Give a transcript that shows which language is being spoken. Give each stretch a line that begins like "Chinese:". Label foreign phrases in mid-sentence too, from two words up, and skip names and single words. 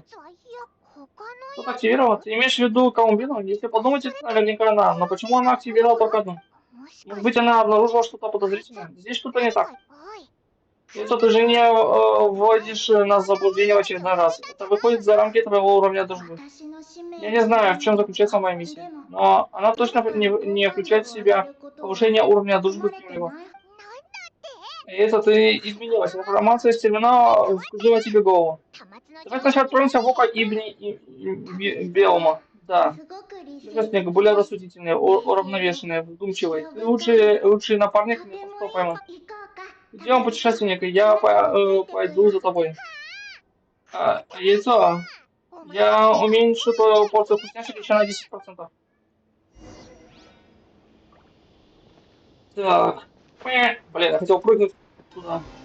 Russian: Кто-то активировал? Ты имеешь в виду Колумбину? Если подумать, это наверняка она. Но почему она активировала только одну? Может быть, она обнаружила что-то подозрительное? Здесь что-то не так. Это ты же не вводишь нас в заблуждение в очередной раз. Это выходит за рамки твоего уровня дружбы.
Japanese: 私の使命
Russian: Я не знаю, в чем заключается моя миссия, но она точно не включает в себя повышение уровня дружбы с кем-либо. И это ты изменилась. Информация из терминала вскружила тебе голову. Давай сначала отправимся в око Биома. Да.
Japanese: すごく理性
Russian: Снег более рассудительный, уравновешенный, вдумчивый. Ты лучший напарник, не то что пойму.
Japanese: 行こうか。
Russian: Идем, путешественник, я пойду за тобой. Яйцо. Я уменьшу твою порцию вкусняшек еще на 10%. Так. Блин, я хотел прыгнуть туда.